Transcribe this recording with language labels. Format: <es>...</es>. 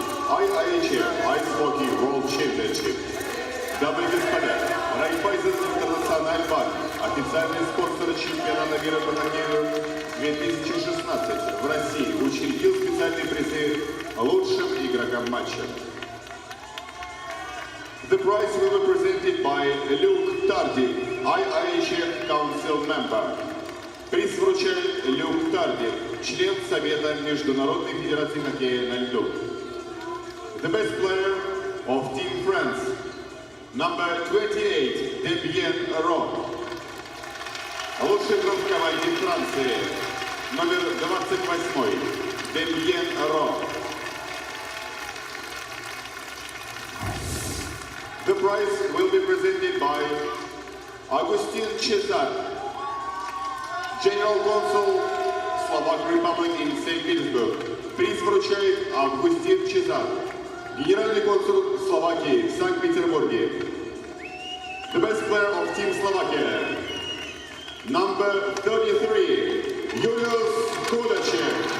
<en>IIHF Ice Hockey World Championship.</en> <ru>Дамы и господа, Райфайзен Интернациональ Банк, официальный спонсор чемпионата мира по хоккею 2016 в России, учредил специальные призы лучшим игрокам матча.</ru> <en>The prize will be presented by Luke Tardy, IIHF Council Member.</en> <ru>Приз вручает Люк Тарди, член Совета Международной Федерации хоккея на льду.</ru> <en>The best player of Team France, number 28, Демьен Ро.</en> <ru>Лучший игрок в команде Франции, номер 28, Демьен Ро.</ru> <en>The prize will be presented by Agustin Cesar, General Consul Slovak Republic in St. Petersburg.</en> <ru>Приз вручает Августин Чезар, генеральный консул Словакии в Санкт-Петербурге.</ru> <en>The best player of Team Slovakia, number 33, Julius Kudacek.</en>